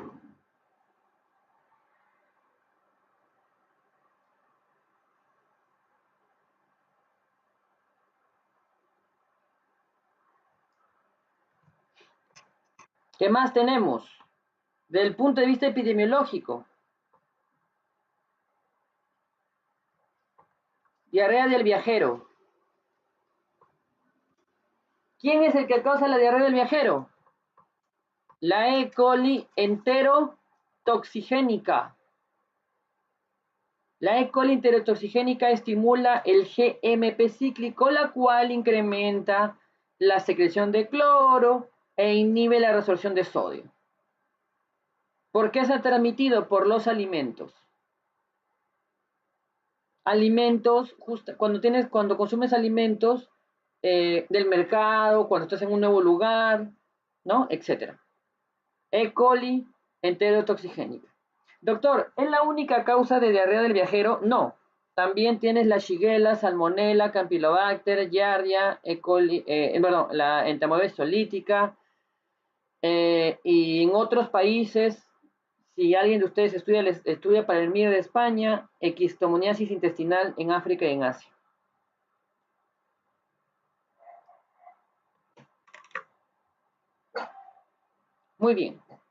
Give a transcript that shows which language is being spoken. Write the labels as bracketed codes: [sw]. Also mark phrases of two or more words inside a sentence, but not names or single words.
[es] ¿Qué más tenemos? Del punto de vista epidemiológico, diarrea del viajero. ¿Quién es el que causa la diarrea del viajero? La E. coli enterotoxigénica. La E. coli enterotoxigénica estimula el GMP cíclico, la cual incrementa la secreción de cloro e inhibe la resorción de sodio. ¿Por qué se ha transmitido? Por los alimentos. Alimentos, cuando consumes alimentos del mercado, cuando estás en un nuevo lugar, ¿no? Etcétera. E. coli enterotoxigénica. Doctor, ¿es la única causa de diarrea del viajero? No. También tienes la Shigella, Salmonella, Campylobacter, Giardia, E. coli, la Entamoebis solítica. Y en otros países, si alguien de ustedes estudia para el MIR de España, equistomoniasis intestinal en África y en Asia. Muy bien.